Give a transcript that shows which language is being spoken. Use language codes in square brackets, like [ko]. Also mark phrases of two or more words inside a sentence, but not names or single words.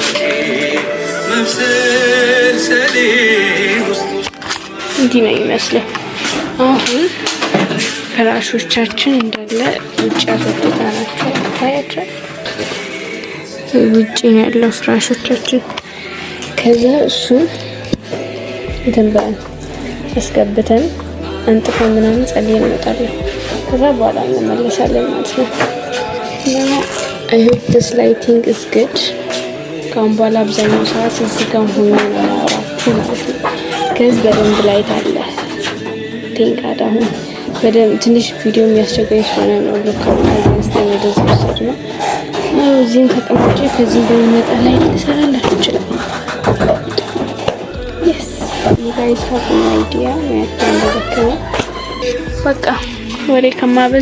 [am] እንዲህ ነው የሚመስለው። አሁን ፍራሾቻችን እንዳለ ውጭ አስወጥተናቸው ታያቸው። ውጭ ነው ያለው ፍራሾቻችን። ከዛ እሱን እንትን አስገብተን አንጥፈን ምናምን ጸልየን እንወጣለን። ከዛ በኋላ እንመለሳለን ማለት ነው። [en] I hope this lighting is good። [am] ካሁን በኋላ አብዛኛው ሰዓት እዚህ ጋር ሆኜ ነው የማወራችሁ ማለት ነው። ከዚህ በደንብ ላይት አለ። ቴንካዳ አሁን በደንብ ትንሽ ቪዲዮ የሚያስቸግረኝ ስለሆነ ነው ሎካል አንስተን ወደዚህ ወሰድ ነው። እዚህም ተቀምጬ ከዚህ በሚመጣ ላይ ልሰራላችሁ ይችላል። [en] Yes, you guys have an [am] idea ያለው በቃ ወሬ ከማበዛ